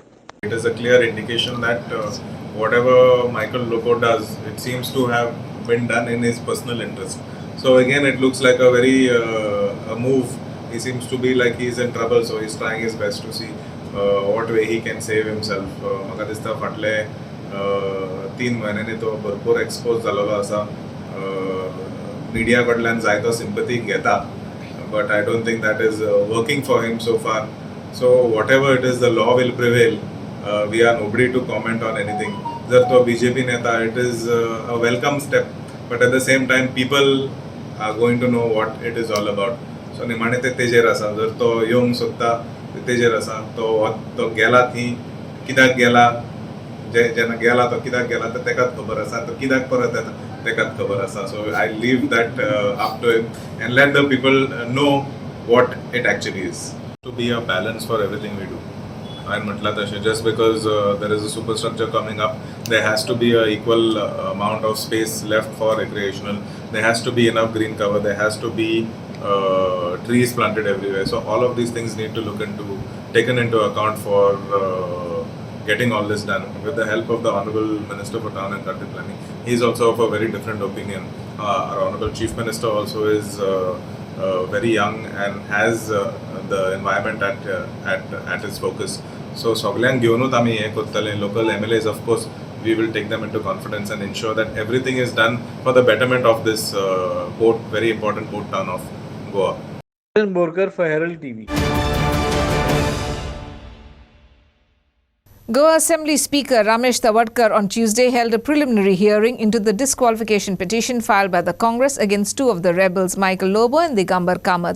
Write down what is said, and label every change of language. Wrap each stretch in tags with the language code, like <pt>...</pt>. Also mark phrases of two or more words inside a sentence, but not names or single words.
<en>It is a clear indication that whatever Michael Lobo does, it seems to have been done in his personal interest. So again, it looks like a very a move. He seems to be like he's in trouble, so he's trying his best to see what way he can save himself.</en> <kok>म्हाका दिसता फाटले 3 म्हयन्यांनी तो भरपूर एक्सपोज जालोलो आसा. मिडिया कडल्यान जायतो सिंपथी घेता,</kok> <en>but I don't think that is working for him so far. So whatever it is, the law will prevail. We are nobody to comment on anything.</en> <kok>जर तो BJP नेता,</kok> <en>it is a welcome step, but at the same time people are going to know what it is all about.</en> <kok>So निमाणे ते तेजेर आसा. जर तो येवंक सोदता ते तेजेर आसा. तो गेला थी कित्याक गेला, जेन्ना गेला तो कित्याक गेला तो तेकाच खबर आसा. तो कित्याक परत येता तेकाच खबर आसा.</kok> <en>So I leave that up to him and let the people know what it actually is. To be a balance for everything we do. And</en> <kok>म्हटलं तशें</kok> <en>just because there is a superstructure coming up, there has to be an equal amount of space left for recreational. There has to be enough green cover. There has to be trees planted everywhere. So all of these things need to taken into account for getting all this done. With the help of the Honourable Minister for Town and Country Planning, he is also of a very different opinion. Our Honourable Chief Minister also is very young and has the environment at his focus.</en> <kok>So सगळ्यांक घेवनूच आमी हें करतले.</kok> <en>Local MLAs, of course, we will take them into confidence and ensure that everything is done for the betterment of this very important port town of Goa. Borkar for Herald TV. Goa Assembly Speaker Ramesh Tawadkar on Tuesday held a preliminary hearing into the disqualification petition filed by the Congress against two of the rebels, Michael Lobo and Digambar Kamath.</en>